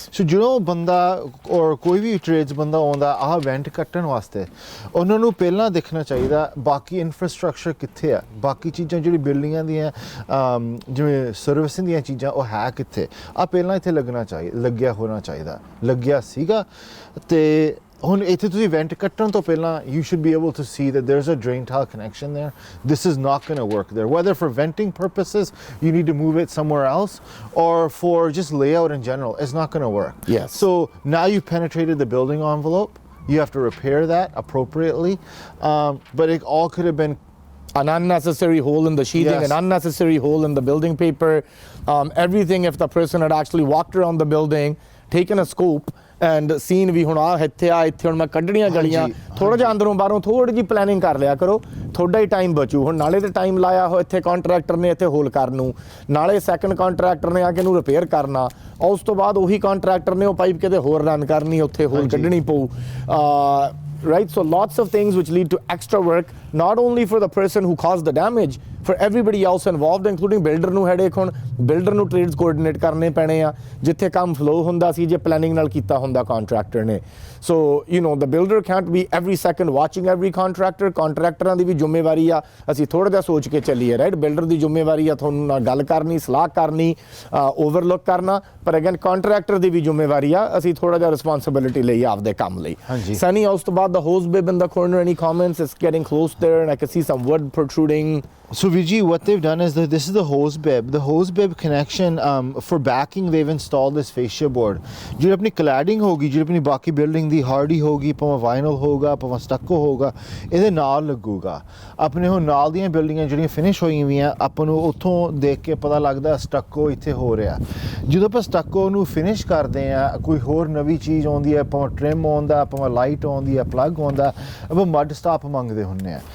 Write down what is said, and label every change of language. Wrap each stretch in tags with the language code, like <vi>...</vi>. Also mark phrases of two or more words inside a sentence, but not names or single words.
<pa>ਸੋ ਜਦੋਂ ਬੰਦਾ ਔਰ ਕੋਈ ਵੀ ਟ੍ਰੇਡਸ ਬੰਦਾ ਆਉਂਦਾ ਆਹ ਵੈਂਟ ਕੱਟਣ ਵਾਸਤੇ ਉਹਨਾਂ ਨੂੰ ਪਹਿਲਾਂ ਦੇਖਣਾ ਚਾਹੀਦਾ ਬਾਕੀ ਇਨਫਰਾਸਟ੍ਰਕਚਰ ਕਿੱਥੇ ਆ, ਬਾਕੀ ਚੀਜ਼ਾਂ ਜਿਹੜੀ ਬਿਲਡਿੰਗਾਂ ਦੀਆਂ ਜਿਵੇਂ ਸਰਵਿਸਿੰਗ ਦੀਆਂ ਚੀਜ਼ਾਂ ਉਹ ਹੈ ਕਿੱਥੇ ਆ, ਪਹਿਲਾਂ ਇੱਥੇ ਲੱਗਿਆ ਹੋਣਾ ਚਾਹੀਦਾ. ਲੱਗਿਆ ਸੀਗਾ ਤੇ ਹੁਣ ਇੱਥੇ ਤੁਸੀਂ ਵੈਂਟ ਕੱਟਣ ਤੋਂ ਪਹਿਲਾਂ</pa> <en>you should be able to see that there's a drain tile connection there. This is not going to work there. Whether for venting purposes you need to move it somewhere else or for just layout in general, it's not going to work. Yes. So now you've penetrated the building envelope. You have to repair that appropriately. But it all could have been an unnecessary hole in the sheathing, Yes. an unnecessary hole in the building paper, everything. If the person had actually walked around the building, taken a scope and seen</en> <pa>ਵੀ ਹੁਣ ਆ ਇੱਥੇ ਹੁਣ ਮੈਂ ਕੱਢਣੀਆਂ ਗਲੀਆਂ, ਥੋੜਾ ਜਿਹਾ ਅੰਦਰੋਂ ਬਾਹਰੋਂ ਥੋੜੀ ਜਿਹੀ ਪਲੈਨਿੰਗ ਕਰ ਲਿਆ ਕਰੋ, ਥੋੜਾ ਹੀ ਟਾਈਮ ਬਚੂ. ਹੁਣ ਨਾਲੇ ਤੇ ਟਾਈਮ ਲਾਇਆ ਹੋ ਇੱਥੇ ਕੰਟਰੈਕਟਰ ਨੇ ਇੱਥੇ ਹੋਲ ਕਰਨ ਨੂੰ, ਨਾਲੇ</pa> <en>second contractor</en> <pa>ਨੇ ਆ ਕੇ ਇਹਨੂੰ ਰਿਪੇਅਰ ਕਰਨਾ, ਉਸ ਤੋਂ ਬਾਅਦ ਉਹੀ ਕੰਟਰੈਕਟਰ ਨੇ ਉਹ ਪਾਈਪ ਕਿਤੇ ਹੋਰ ਰਨ ਕਰਨੀ, ਉੱਥੇ ਹੋਲ ਕੱਢਣੀ ਪਊ.</pa> <en>Right, so lots of things which lead to extra work, not only for the person who caused the damage, for everybody else involved, including builder ਨੂੰ headache.</en> <pa>ਹੁਣ builder ਨੂੰ</pa> <en>trades coordinate</en> <pa>ਕਰਨੇ ਪੈਣੇ ਆ ਜਿੱਥੇ ਕੰਮ flow ਹੁੰਦਾ ਸੀ ਜੇ planning ਨਾਲ ਕੀਤਾ ਹੁੰਦਾ contractor ਨੇ.</pa> <en>So you know the builder can't be every second watching every contractor.</en> <pa>Contractors ਦੀ ਵੀ ਜ਼ਿੰਮੇਵਾਰੀ ਆ ਅਸੀਂ ਥੋੜਾ ਜਿਹਾ ਸੋਚ ਕੇ ਚੱਲੀਏ. ਰਾਈਟ, builder ਦੀ ਜ਼ਿੰਮੇਵਾਰੀ ਆ ਤੁਹਾਨੂੰ ਨਾਲ ਗੱਲ ਕਰਨੀ, ਸਲਾਹ ਕਰਨੀ, overlook ਕਰਨਾ, ਪਰ again contractor ਦੀ ਵੀ ਜ਼ਿੰਮੇਵਾਰੀ ਆ ਅਸੀਂ ਥੋੜਾ ਜਿਹਾ responsibility ਲਈ ਆਪਦੇ ਕੰਮ ਲਈ.</pa> <en>Sunny,</en> <pa>ਉਸ ਤੋਂ ਬਾਅਦ</pa> <en>the hose bib in the corner, any comments? It's getting close there and I can see some wood protruding. So Vijay, what they've done is that this is the hose bib. The hose bib connection for backing they've installed this fascia board.</en> <pa>ਜਿਹੜੀ ਆਪਣੀ cladding ਹੋਗੀ, ਜਿਹੜੀ ਆਪਣੀ ਬਾਕੀ ਬਿਲਡਿੰਗ ਦੀ hardy ਹੋਗੀ, ਭਾਵੇਂ vinyl ਹੋਗਾ, ਭਾਵੇਂ stucco ਹੋਗਾ, ਇਹਦੇ ਨਾਲ ਲੱਗੂਗਾ. ਆਪਣੇ ਹੁਣ ਨਾਲ ਦੀਆਂ ਬਿਲਡਿੰਗਾਂ ਜਿਹੜੀਆਂ ਫਿਨਿਸ਼ ਹੋਈਆਂ ਵੀਆਂ ਆਪਾਂ ਨੂੰ ਉੱਥੋਂ ਦੇਖ ਕੇ ਪਤਾ ਲੱਗਦਾ stucco ਇੱਥੇ ਹੋ ਰਿਹਾ. ਜਦੋਂ ਆਪਾਂ stucco ਨੂੰ ਫਿਨਿਸ਼ ਕਰਦੇ ਆ ਕੋਈ ਹੋਰ ਨਵੀਂ ਚੀਜ਼ ਆਉਂਦੀ ਹੈ, ਭਾਵੇਂ trim ਆਉਂਦਾ, ਭਾਵੇਂ ਲਾਈਟ ਆਉਂਦੀ ਹੈ, ਪਲੱਗ ਆਉਂਦਾ, ਆਪਾਂ</pa> <en>mud stop</en> <pa>ਮੰਗਦੇ ਹੁੰਦੇ ਆ.</pa>